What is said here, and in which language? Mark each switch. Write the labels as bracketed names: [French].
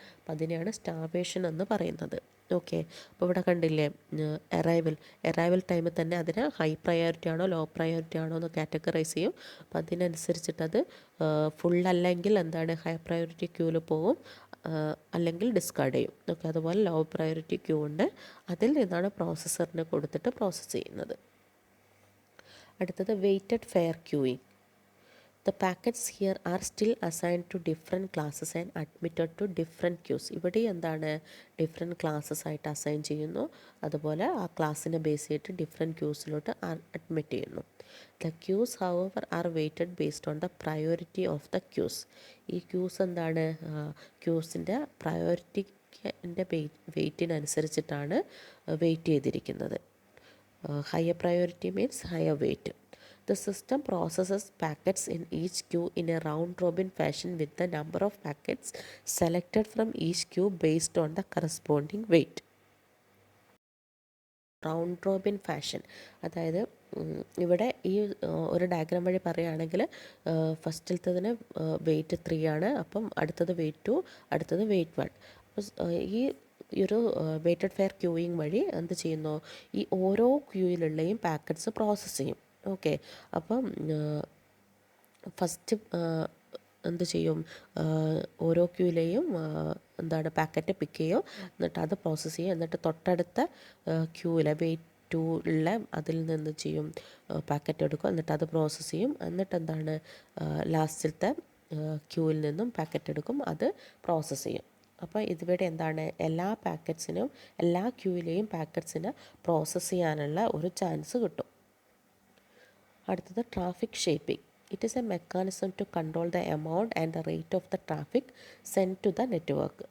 [Malayalam] അപ്പം അതിനെയാണ് സ്റ്റാർവേഷൻ എന്ന് പറയുന്നത്. ഓക്കെ, അപ്പോൾ ഇവിടെ കണ്ടില്ലേ, അറൈവൽ ടൈമിൽ തന്നെ അതിന് ഹൈ പ്രയോറിറ്റി ആണോ ലോ പ്രയോറിറ്റി ആണോ എന്ന് കാറ്റഗറൈസ് ചെയ്യും. അപ്പോൾ അതിനനുസരിച്ചിട്ടത് ഫുള്ളല്ലെങ്കിൽ എന്താണ്, ഹൈ പ്രയോറിറ്റി ക്യൂവിൽ പോകും, അല്ലെങ്കിൽ ഡിസ്കാർഡ് ചെയ്യും. ഓക്കെ, അതുപോലെ ലോ പ്രയോറിറ്റി ക്യൂ ഉണ്ട്, അതിൽ നിന്നാണ് പ്രോസസ്സറിന് കൊടുത്തിട്ട് പ്രോസസ്സ് ചെയ്യുന്നത്. അടുത്തത് weighted fair queuing. [English] The packets here are still assigned to different classes and admitted to different queues. [Malayalam] ഇവിടെ എന്താണ്, ഡിഫറെൻറ്റ് ക്ലാസ്സസ് ആയിട്ട് അസൈൻ ചെയ്യുന്നു, അതുപോലെ ആ ക്ലാസ്സിനെ ബേസ് ചെയ്തിട്ട് ഡിഫറെൻറ്റ് ക്യൂസിലോട്ട് അഡ്മിറ്റ് ചെയ്യുന്നു. [English] The queues however are weighted based on the priority of the queues. [Malayalam] ഈ ക്യൂസ് എന്താണ്, ക്യൂസിൻ്റെ പ്രയോറിറ്റിൻ്റെ വെയ്റ്റിനനുസരിച്ചിട്ടാണ് വെയ്റ്റ് ചെയ്തിരിക്കുന്നത്. [English] Higher priority means higher weight. The system processes packets in each queue in a round-robin fashion with the number of packets selected from each queue based on the corresponding weight. [Malayalam] Round Robin fashion, അതായത് ഇവിടെ ഈ ഒരു diagram വഴി പറയുകയാണെങ്കിൽ ഫസ്റ്റിലത്തതിന് weight 3 ആണ്, അപ്പം അടുത്തത് weight 2, അടുത്തത് വെയ്റ്റ് 1. അപ്പോൾ ഈ ഒരു വെയ്റ്റഡ് ഫെയർ ക്യൂയിങ് വഴി എന്ത് ചെയ്യുന്നു, ഈ ഓരോ ക്യൂയിലുള്ളയും പാക്കറ്റ്സ് പ്രോസസ്സ് ചെയ്യും. ഓക്കെ, അപ്പം ഫസ്റ്റ് എന്ത് ചെയ്യും, ഓരോ ക്യൂയിലെയും എന്താണ് പാക്കറ്റ് പിക്ക് ചെയ്യും, എന്നിട്ട് അത് പ്രോസസ്സ് ചെയ്യും. എന്നിട്ട് തൊട്ടടുത്ത ക്യൂവിലെ വെയ്റ്റ് 2 ഉള്ള അതിൽ നിന്ന് ചെയ്യും പാക്കറ്റ് എടുക്കും, എന്നിട്ട് അത് പ്രോസസ്സ് ചെയ്യും. എന്നിട്ട് എന്താണ് ലാസ്റ്റിലത്തെ ക്യൂവിൽ നിന്നും പാക്കറ്റ് എടുക്കും, അത് പ്രോസസ്സ് ചെയ്യും. അപ്പോൾ ഇതിവിടെ എന്താണ്, എല്ലാ പാക്കറ്റ്സിനും എല്ലാ ക്യൂവിലെയും പാക്കറ്റ്സിന് പ്രോസസ്സ് ചെയ്യാനുള്ള ഒരു ചാൻസ് കിട്ടും. അടുത്തത് traffic shaping. [English] It is a mechanism to control the amount and the rate of the traffic sent to the network.